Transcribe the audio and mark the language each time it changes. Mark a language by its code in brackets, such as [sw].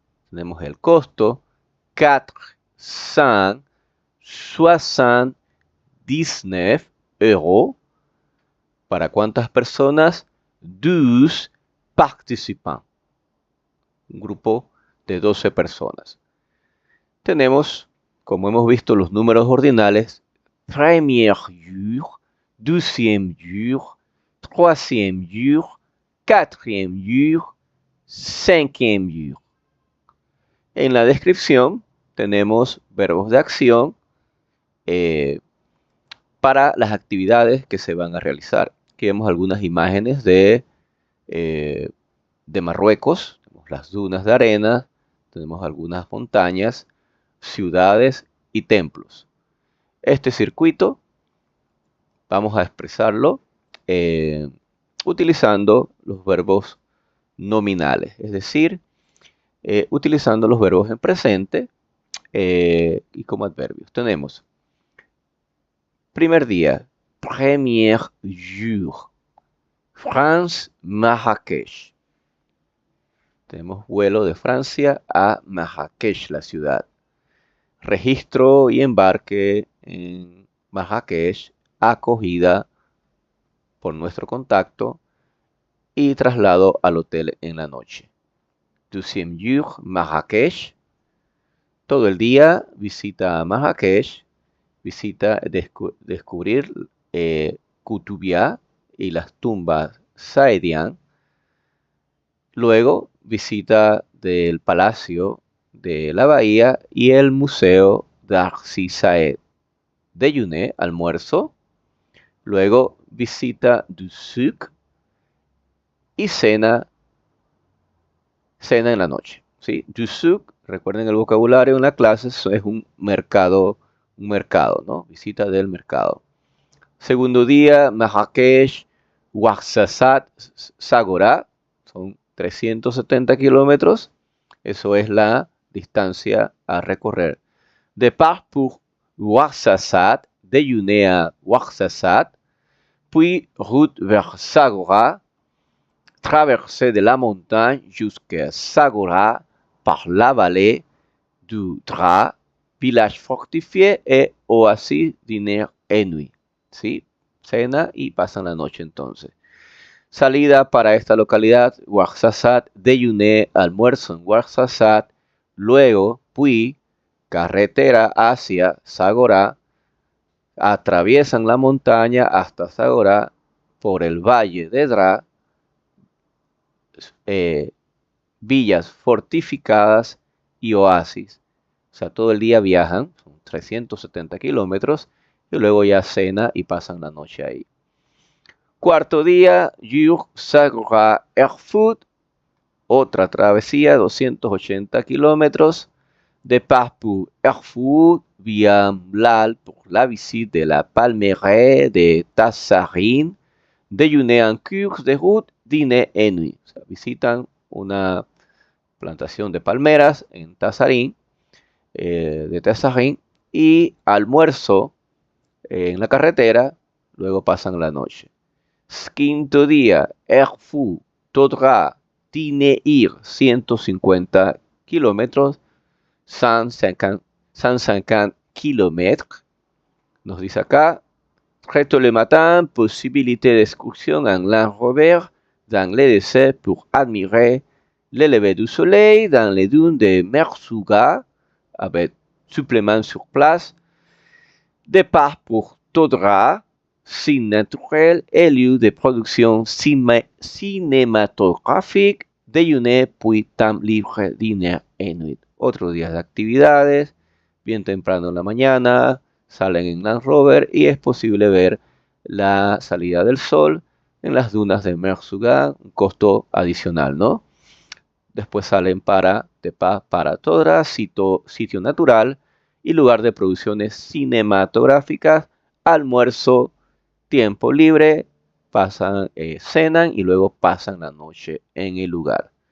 [es] Tenemos el costo 479 euros. ¿Para cuántas personas? [fr] 12 participants. [es] Un grupo de 12 personas. Tenemos, como hemos visto, los números ordinales. [fr] Premier jour, deuxième jour, troisième jour, quatrième jour, cinquième jour. [es] En la descripción tenemos verbos de acción para las actividades que se van a realizar. Aquí vemos algunas imágenes de Marruecos. Tenemos las dunas de arena, tenemos algunas montañas, ciudades y templos. Este circuito vamos a expresarlo utilizando los verbos nominales, es decir, utilizando los verbos en presente y como adverbios. Tenemos primer día, [fr] premier jour, [es] France, Marrakech. Tenemos vuelo de Francia a Marrakech, la ciudad. Registro y embarque en Marrakech, acogida por nuestro contacto y traslado al hotel en la noche. [fr] Deuxième jour, Marrakech. [es] Todo el día visita Marrakech, visita descubrir Koutoubia y las tumbas Saedian. Luego visita del Palacio de la Bahía y el Museo d'Arcy Saed. Déjeuner, almuerzo. Luego visita du Souk y cena en la noche. ¿Sí? Du Souk, recuerden el vocabulario en la clase, es un mercado, ¿no? Visita del mercado. Segundo día, Marrakech, Ouarzazate, Ságora, son 370 kilómetros. Eso es la distancia a recorrer. [fr] Départ pour Ouarzazate, déjeuner à Ouarzazate, puis route vers Ságora, traversée de la montagne jusqu'à Ságora par la vallée du Dra, village fortifié et oasis dîner et nuit. [es] ¿Sí? Cena y pasan la noche entonces. Salida para esta localidad, Ouarzazate, déjeuner, almuerzo en Ouarzazate, luego, puis, carretera hacia Ságora, atraviesan la montaña hasta Ságora por el valle de Dra, villas fortificadas y oasis. O sea, todo el día viajan, son 370 kilómetros, y luego ya cena y pasan la noche ahí. Cuarto día, Jour Ságora Erfoud, otra travesía, 280 kilómetros. [fr] Départ pour Erfoud, via Mlal pour la visite de la palmeraie de Tassarin, déjeuner en cours de route, dîner et nuit. [es] O sea, visitan una plantación de palmeras en Tassarin, de Tassarin, y almuerzo en la carretera, luego pasan la noche. Quinto día, Erfoud, Todra, Tineir, 150 kilómetros, 150 kilómetros. Nos dice acá, [fr] très tôt le matin, possibilité d'excursion en Land Rover dans les déserts pour admirer le lever du soleil dans les dunes de Merzouga, avec supplément sur place. Départ pour Todra, cine naturel et lieu de production cinematográfique, déjeuner, puis temps libre, dîner et nuit. [es] Otros días de actividades, bien temprano en la mañana, salen en Land Rover y es posible ver la salida del sol en las dunas de Merzouga, un costo adicional, ¿no? Después salen para Todra, sitio natural y lugar de producciones cinematográficas, almuerzo, tiempo libre, cenan y luego pasan la noche en el lugar.